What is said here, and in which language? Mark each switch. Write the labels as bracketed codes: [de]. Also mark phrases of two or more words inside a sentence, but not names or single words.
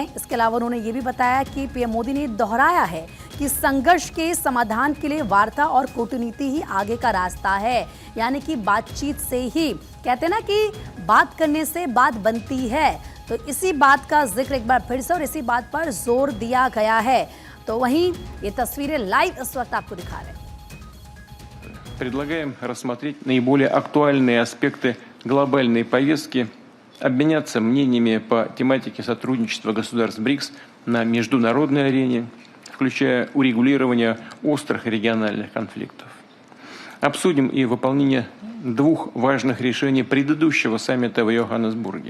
[hi] इसके अलावा उन्होंने ये भी बताया कि पीएम मोदी ने दोहराया है कि संघर्ष के समाधान के लिए वार्ता और कूटनीति ही आगे का रास्ता है। यानी कि बातचीत से ही, कहते हैं ना कि बात करने से बात बनती है, तो इसी बात का जिक्र एक बार फिर से और इसी बात पर जोर दिया गया है। तो वहीं ये तस्वीरें लाइव इस वक्त आपको दिखा रहे हैं। [ru] Предлагаем рассмотреть наиболее актуальные аспекты глобальной повестки, обменяться мнениями по тематике сотрудничества государств БРИКС на международной арене, включая урегулирование острых региональных конфликтов. Обсудим и выполнение двух важных решений предыдущего саммита в Йоханнесбурге.